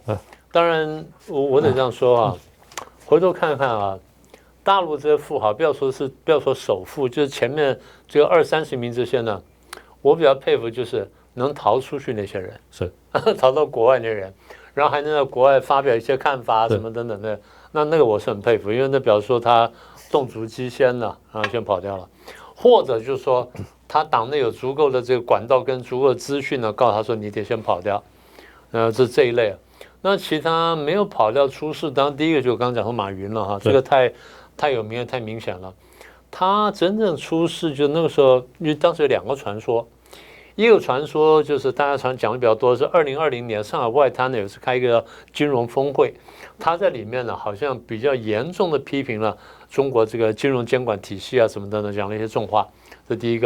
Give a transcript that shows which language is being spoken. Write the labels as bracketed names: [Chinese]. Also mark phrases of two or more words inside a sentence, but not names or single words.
[Chinese] 當然我得這樣說回頭看看大陸這些富豪，不要說首富，就是前面這個20-30名這些呢，我比較佩服就是能逃出去那些人，是逃到國外那些人，然後還能在國外發表一些看法什麼等等的，那個我是很佩服，因为那表示說他動足機先了，然後先跑掉了，或者就是說他黨內有足夠的這個管道跟足夠的資訊呢，告訴他說你得先跑掉，這一類。那其他沒有跑掉出事，當然第一個就剛剛講說馬雲了這個太有名了，太明顯了。他真正出事就那個時候，因為當時有兩個傳說，一個傳說就是大家常講的比較多，是2020年上海外灘呢有一次開一個金融峰會，他在裡面呢好像比較嚴重的批評了中國這個金融監管體系什麼等等，講了一些重話，這第一個。